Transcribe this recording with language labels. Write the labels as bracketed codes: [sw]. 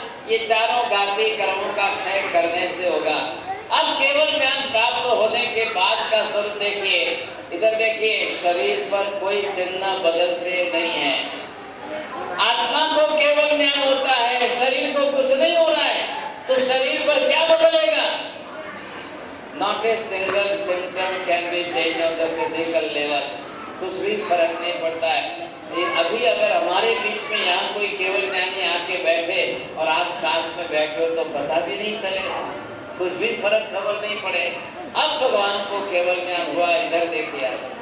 [hi] ये चारों घाती कर्मों का क्षय करने से होगा। अब केवल ज्ञान प्राप्त होने के बाद का स्वरूप देखिए, इधर देखिए, शरीर पर कोई चिन्ह बदलते नहीं है। आत्मा को केवल ज्ञान होता है, शरीर को कुछ नहीं हो रहा है, तो शरीर पर क्या बदलेगा? [en] Not a single symptom can be changed on the physical level. [hi] कुछ भी फर्क नहीं पड़ता है। अभी अगर हमारे बीच में यहाँ कोई केवल ज्ञानी आके बैठे और आप साथ में बैठे हो तो पता भी नहीं चलेगा, कुछ भी फर्क खबर नहीं पड़े। अब भगवान को केवल ज्ञान हुआ, इधर देखिए आप।